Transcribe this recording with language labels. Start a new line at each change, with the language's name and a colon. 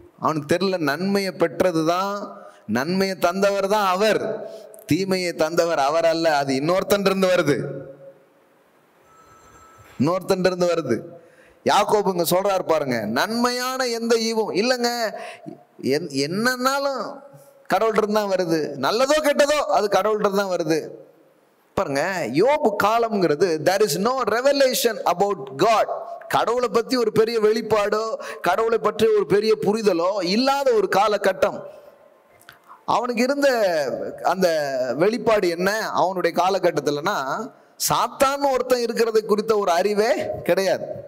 Tamil: அவனுக்கு தெரியல, நன்மையை பெற்றதுதான், நன்மையை தந்தவர் தான் அவர், தீமையை தந்தவர் அவர் அல்ல. அது இன்னொருத்தன் இருந்து வருது, இன்னொருத்தன் இருந்து வருது. யாக்கோபு இங்க சொல்றாரு பாருங்க, நன்மையான எந்த ஈவும் இல்லைங்க, என்னன்னாலும் கடவுள்கிட்ட தான் வருது. நல்லதோ கெட்டதோ அது கடவுள்கிட்ட தான் வருது. பாருங்க, யோபு காலம்ங்கிறது
English: there is no revelation about God.
Tamil: கடவுளை பத்தி ஒரு பெரிய வெளிப்பாடோ கடவுளை பற்றி ஒரு பெரிய புரிதலோ இல்லாத ஒரு காலகட்டம். அவனுக்கு இருந்த அந்த வெளிப்பாடு என்ன அவனுடைய காலகட்டத்தில்னா, சாத்தான் ஒருத்தன் இருக்கிறது குறித்த ஒரு அறிவே கிடையாது.